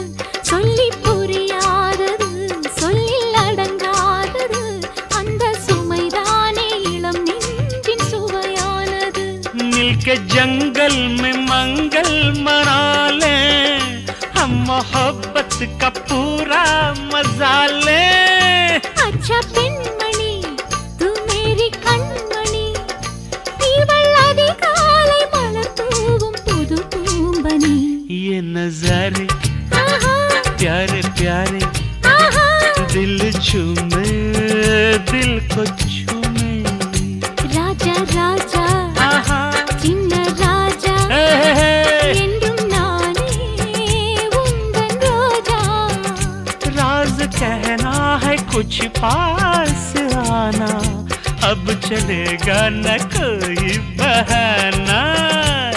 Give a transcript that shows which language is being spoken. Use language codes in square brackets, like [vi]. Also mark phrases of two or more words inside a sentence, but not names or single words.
[ta] சொல்லி புரியாதது சொல்லில் அடங்காதது அந்த சுமைதானே இளம் நெஞ்சின் சுவையானது. [hi] मिलके जंगल में मंगल मना ले हम मोहब्बत का पूरा मजा ले. [ta] अच्छा பெண்மணி [hi] तू मेरी [ta] கண்மணி இவள் அதிகாலை மலர் தூவும் புது பூம்பனி. [hi] ये नजारे ஆஹா प्यारे प्यारे ஆஹா दिल झूमे दिल को झूमे. [ta] ராஜா ராஜா आहा, சின்ன ராஜா हे, हे, हे. என்றும் நானே உந்தன் ரோஜா. [hi] राज कहना है कुछ पास आना अब चलेगा न कोई बहाना.